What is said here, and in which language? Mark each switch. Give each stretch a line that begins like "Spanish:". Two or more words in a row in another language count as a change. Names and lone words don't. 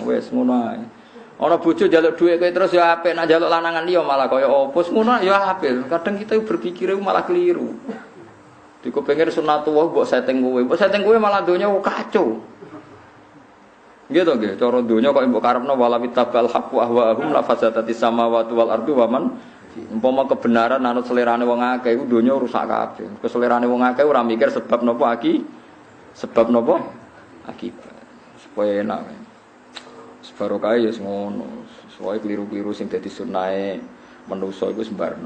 Javanese: Wis ngono ae. Ana bojo njaluk dhuwit kowe terus ya apik, nek njaluk lanangan liya malah kaya opo. Ngono ya apik.
Indonesian: Kadang kita berpikir
Javanese: malah keliru. Diku pengen sunatullah mbok setting kowe malah donya kacau. Gitu nggih, cara donya kok mbok karepno
Arabic: wala witabal haqqu ahwaahum la fasadati samawati wal ardu
Javanese: wa man umpama kebenaran anut selerane wong akeh iku donya rusak kabeh. Keselerane wong akeh ora mikir sebab napa akibat. Supaya enak. Barokah ya ngono. Soale kliru-kliru sing dadi sunahe manusa iku sembarno.